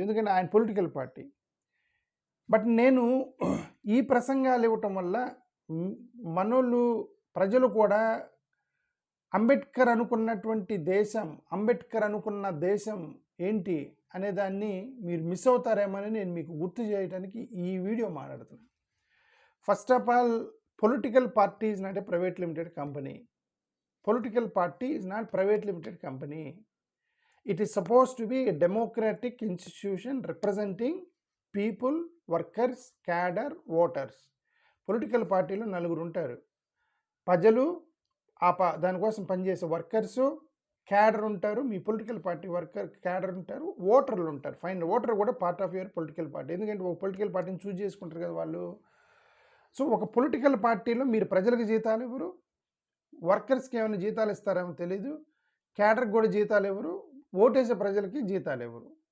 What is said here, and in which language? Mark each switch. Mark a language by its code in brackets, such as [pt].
[te] ఎందుకంటే ఆయన political party. But నేను ఈ ప్రసంగాలు ఇవ్వటం వల్ల మనోళ్ళు ప్రజలు కూడా అంబేద్కర్ అనుకున్నటువంటి దేశం, అంబేద్కర్ అనుకున్న దేశం ఏంటి అనే దాన్ని మీరు మిస్ అవుతారేమోని నేను మీకు గుర్తు చేయడానికి ఈ వీడియో మాట్లాడుతున్నాను. [en] First of all, political party is not a private limited company. Political party is not private limited company. It is supposed to be a democratic institution representing people, workers, cadre, voters. [te] Political పార్టీలో నలుగురు ఉంటారు. ప్రజలు దానికోసం పనిచేసే workers, cadre ఉంటారు. మీ political party worker cadre ఉంటారు, ఓటర్లు ఉంటారు. ఫైన్, ఓటర్ కూడా [en] Part of your political party. [te] ఎందుకంటే ఒక పొలిటికల్ పార్టీని చూజ్ చేసుకుంటారు కదా వాళ్ళు. సో ఒక పొలిటికల్ పార్టీలో మీరు ప్రజలకు జీతాలు ఇవ్వరు, వర్కర్స్కి ఏమైనా జీతాలు ఇస్తారేమో తెలీదు, క్యాడర్కి కూడా జీతాలు ఇవ్వరు, ఓటేసే ప్రజలకి జీతాలు ఇవ్వరు.